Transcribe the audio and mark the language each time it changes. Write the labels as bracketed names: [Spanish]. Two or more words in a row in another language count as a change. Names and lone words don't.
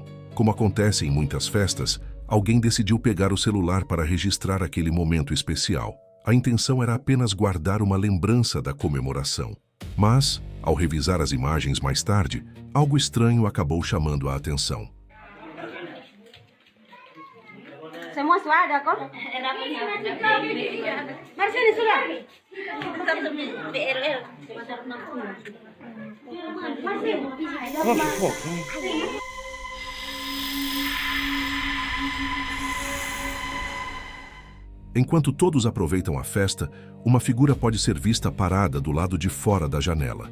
[Portuguese] Como acontece em muitas festas, alguém decidiu pegar o celular para registrar aquele momento especial. A intenção era apenas guardar uma lembrança da comemoração. Mas, ao revisar as imagens mais tarde, algo estranho acabou chamando a atenção. [Indonesian] Semua suara kok? Mari sini sudah. [Portuguese] Enquanto todos aproveitam a festa, uma figura pode ser vista parada do lado de fora da janela.